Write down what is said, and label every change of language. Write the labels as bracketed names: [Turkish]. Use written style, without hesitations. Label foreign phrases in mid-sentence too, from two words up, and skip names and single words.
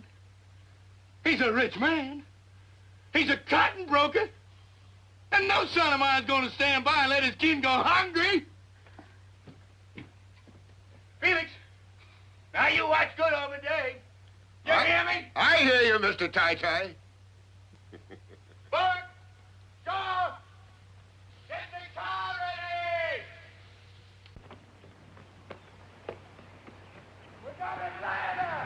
[English] He's a rich man. He's a cotton broker. And no son of mine's gonna stand by and let his kin go hungry. Felix, now you watch good over Dave. You hear me? I hear you, Mr. Ty Ty. Bart! Shaw! Get the car ready! We got Atlanta!